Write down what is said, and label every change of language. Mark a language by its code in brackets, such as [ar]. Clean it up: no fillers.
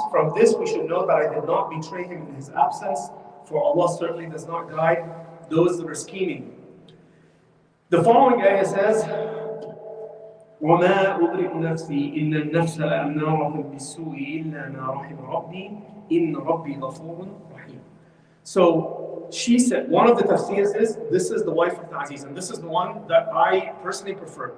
[en] From this we should know that I did not betray him in his absence, for Allah certainly does not guide those that are scheming. The following ayah says, [ar] وما أبرئ نفسي إن النفس لأمارة بالسوء إلا ما رحم ربي إن ربي غفور رحيم. [en] So she said, one of the tafsirs is, this is the wife of the Aziz, and this is the one that I personally prefer.